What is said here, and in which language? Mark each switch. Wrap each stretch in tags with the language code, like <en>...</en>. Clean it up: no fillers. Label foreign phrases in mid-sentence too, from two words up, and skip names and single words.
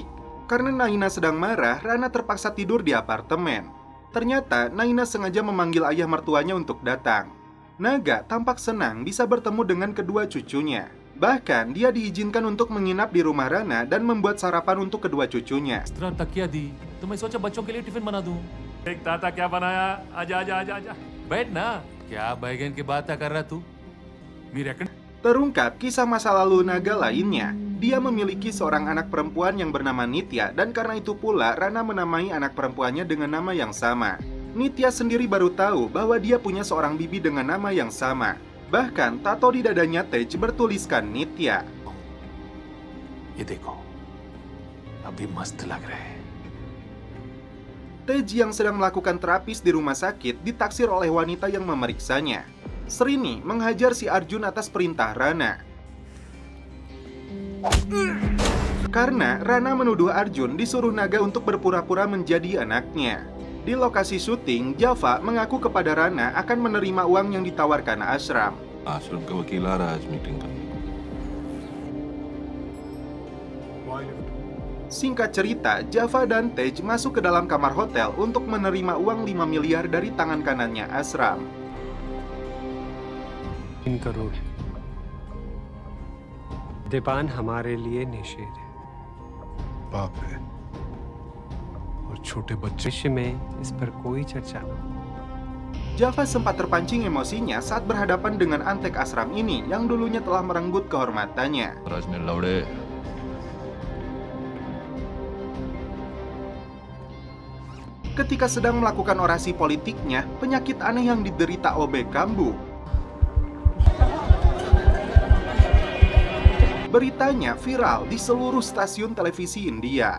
<id>Karena Naina sedang marah, Rana terpaksa tidur di apartemen. Ternyata Naina sengaja memanggil ayah mertuanya untuk datang. Naga tampak senang bisa bertemu dengan kedua cucunya. Bahkan dia diizinkan untuk menginap di rumah Rana dan membuat sarapan untuk kedua cucunya.</id> <hi>इस तरह तकिया दी तो मैं सोचा बच्चों के लिए टिफिन बना दूं। देख ताता क्या बनाया, आजा आजा आजा आजा बैठ ना। क्या बैगन की बात कर रहा तू? मेरे</hi> <id>Terungkap kisah masa lalu Naga lainnya. Dia memiliki seorang anak perempuan yang bernama Nitya, dan karena itu pula Rana menamai anak perempuannya dengan nama yang sama. Nitya sendiri baru tahu bahwa dia punya seorang bibi dengan nama yang sama. Bahkan tato di dadanya Tej bertuliskan Nitya.</id> <hi>ये देखो अभी मस्त लग रहे हैं।</hi> <id>Tej yang sedang melakukan terapis di rumah sakit ditaksir oleh wanita yang memeriksanya. Srini menghajar si Arjun atas perintah Rana. Karena Rana menuduh Arjun disuruh Naga untuk berpura-pura menjadi anaknya. Di lokasi syuting, Java mengaku kepada Rana akan menerima uang yang ditawarkan Ashram.</id> <hi>आश्रम का वकील आ रहा है आज मीटिंग का।</hi> <id>Singkat cerita, Java dan Tej masuk ke dalam kamar hotel untuk menerima uang 5 miliar dari tangan kanannya Ashram.</id> <hi>3 करोड़ दीपान हमारे लिए निषेध है। बाप है और छोटे बच्चे। भविष्य में इस पर कोई चर्चा न हो।</hi> <id>Java sempat terpancing emosinya saat berhadapan dengan antek Ashram ini yang dulunya telah merenggut kehormatannya.</id> <hi>राज ने लौड़े</hi> <id>Ketika sedang melakukan orasi politiknya, penyakit aneh yang diderita OB kambuh. Beritanya viral di seluruh stasiun televisi India.</id>